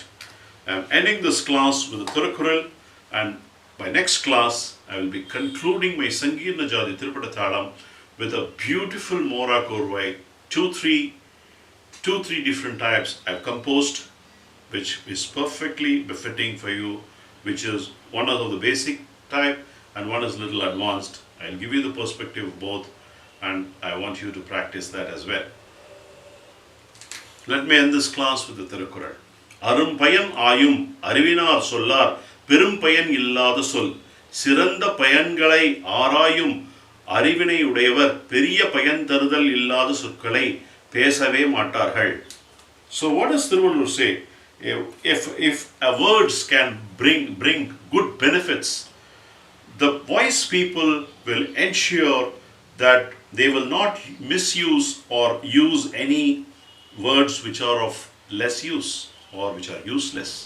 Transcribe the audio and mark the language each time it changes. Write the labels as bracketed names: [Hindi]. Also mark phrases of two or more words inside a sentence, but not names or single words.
[English] I am ending this class with a Thirukkural, and by next class I will be concluding my Sangeerna Jathi Triputa Thalam with a beautiful Mora Korvai, two, three different types I've composed, which is perfectly befitting for you, which is one of the basic type and one is a little advanced. I'll give you the perspective of both, and I want you to practice that as well. Let me end this class with the Thirukkural. [Tamil] அரும் பயன் ஆயும் அறிவினார் சொல்லார் பெரும் பயன் இல்லாத சொல் சிறந்த பயன்களை ஆராயும் அறிவினை உடையவர் பெரிய பயன் தருதல் இல்லாத சொற்களை பேசவே மாட்டார்கள். [English] So what does Thiruvallur say? If words can bring good benefits, the wise people will ensure that they will not misuse or use any words which are of less use or which are useless.